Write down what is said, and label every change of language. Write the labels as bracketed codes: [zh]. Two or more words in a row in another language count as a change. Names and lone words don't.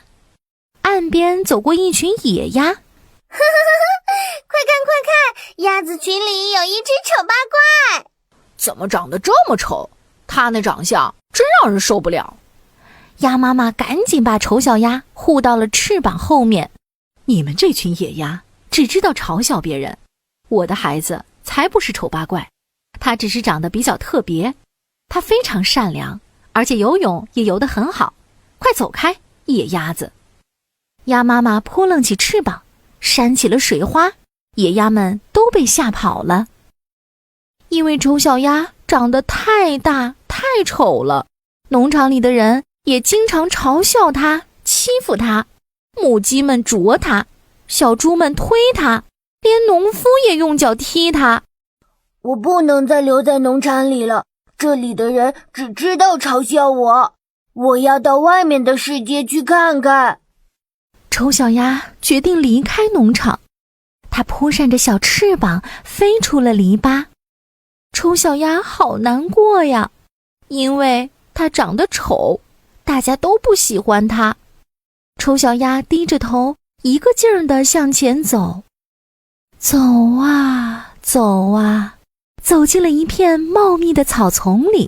[zh] 岸邊走過一群野鴨，快看，鴨子群裡有一隻醜八怪。怎麼長得這麼醜？它那長相真讓人受不了。鴨媽媽趕緊把醜小鴨護到了翅膀後面。你們這群野鴨只知道嘲笑別人，我的孩子才不是醜八怪，他只是長得比较特別，他非常善良，而且游泳也游得很好。快走開，野鴨子！鴨媽媽撲棱起翅膀，扇起了水花，野鴨們都被嚇跑了。因為醜小鴨長得太大太醜了，農場裡的人也經常嘲笑它，欺負它。母雞們啄它，小豬們推它，連農夫也用腳踢它。我不能再留在農場裡了，這裡的人只知道嘲笑我，我要到外面的世界去看看。醜小鴨決定離開農場，它撲扇着小翅膀飛出了籬笆。醜小鴨好難過呀，因為它長得醜，大家都不喜歡它。醜小鴨低着頭，一個勁兒地向前走，走啊走啊，走進了一片茂密的草叢裡。